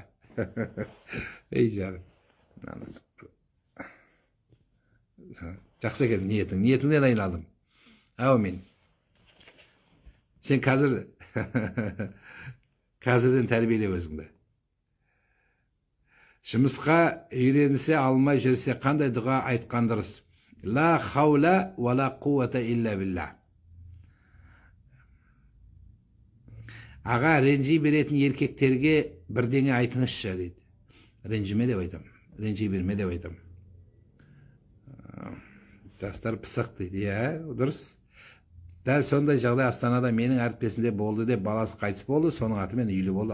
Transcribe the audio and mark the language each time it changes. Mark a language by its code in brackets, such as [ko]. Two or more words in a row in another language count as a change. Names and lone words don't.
[kk] Ей жаным. Жақсы екен ниетің. Ниетіңнен айналдым. Әумин. Сен қазірден тәрбиеле өзіңді. Жұмысқа үйренісе алмай жүрсе қандай дұға айтқан дұрыс? [ar] لا حول ولا قوة إلا بالله. [kk] Аға, ренжи беретін еркектерге бірдеңе айтыңызшы дейді. Ренжіме деп айтам. Ренжи берме деп айтам. Жастар пысық дейді. Дұрыс. Дәл сондай жағдай Астанада менің әріптесімде болды деп, баласы қайтыс болды, соның атымен үйлі болды.